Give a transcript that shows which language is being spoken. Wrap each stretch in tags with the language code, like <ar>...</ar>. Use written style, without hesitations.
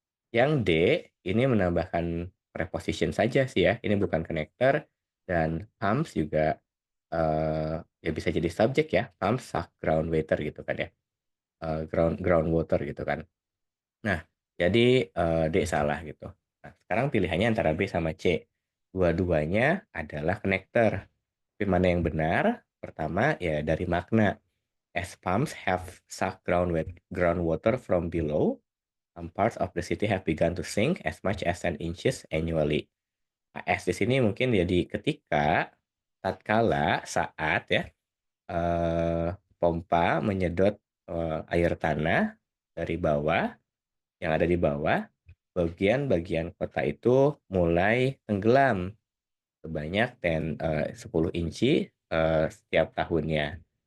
<id>Yang D, ini menambahkan preposition saja sih ya, ini bukan konektor, dan pumps juga ya bisa jadi subjek ya,</id> <en>pumps suck ground water</en> <id>gitu kan ya, ground water gitu kan. Nah, jadi D salah gitu. Nah, sekarang pilihannya antara B sama C. Dua-duanya adalah konektor. Tapi mana yang benar? Pertama ya dari makna.</id> <en>As pumps have sucked groundwater from below, some parts of the city have begun to sink as much as 10 inches annually.</en> <id>Nah, as di sini mungkin jadi ketika, tatkala, saat ya, pompa menyedot air tanah dari bawah, yang ada di bawah, bagian-bagian kota itu mulai tenggelam sebanyak 10 inci setiap tahunnya.</id>